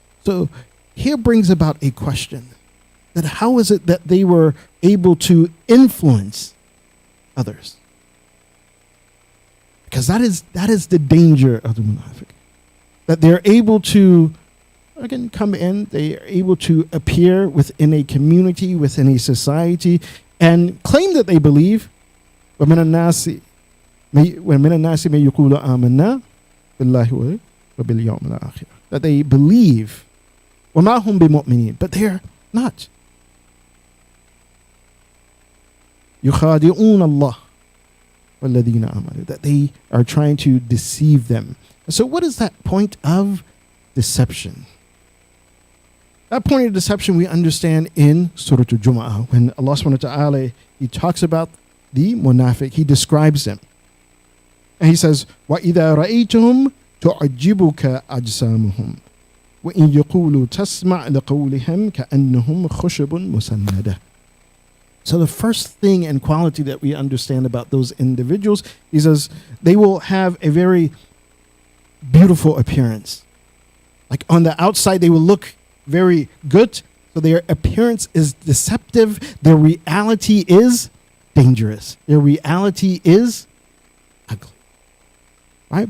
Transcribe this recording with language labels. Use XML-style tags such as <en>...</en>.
<en>So here brings about a question, that how is it that they were able to influence others? Because that is the danger of the munafiq, that they're able to, again, come in, they are able to appear within a community, within a society, and claim that they believe.</en> <ar>وَمِنَ النَّاسِ مَن يَقُولُ آمَنَّا بِاللَّهِ وَبِالْيَوْمِ الْآخِرِ,</ar> <en>that they believe,</en> <ar>وَمَا هُمْ بِمُؤْمِنِينَ,</ar> <en>but they're not.</en> <ar>يُخَادِعُونَ اللَّهِ وَالَّذِينَ آمَنُوا,</ar> <en>that they are trying to deceive them. So what is that point of deception? That point of deception we understand in Surah Al-Jumu'ah, when Allah subhanahu wa ta'ala, He talks about the munafiq, He describes them. And He says,</en> <ar>وَإِذَا رَأَيْتُهُمْ تُعْجِبُكَ أَجْسَامُهُمْ وَإِنْ يَقُولُوا تَسْمَعْ لِقَوْلِهِمْ كَأَنَّهُمْ خُشُبٌ مُسَنَّدَةٌ.</ar> <en>So the first thing and quality that we understand about those individuals, He says, they will have a very beautiful appearance. Like on the outside, they will look very good. So their appearance is deceptive. Their reality is dangerous. Their reality is ugly. Right?</en>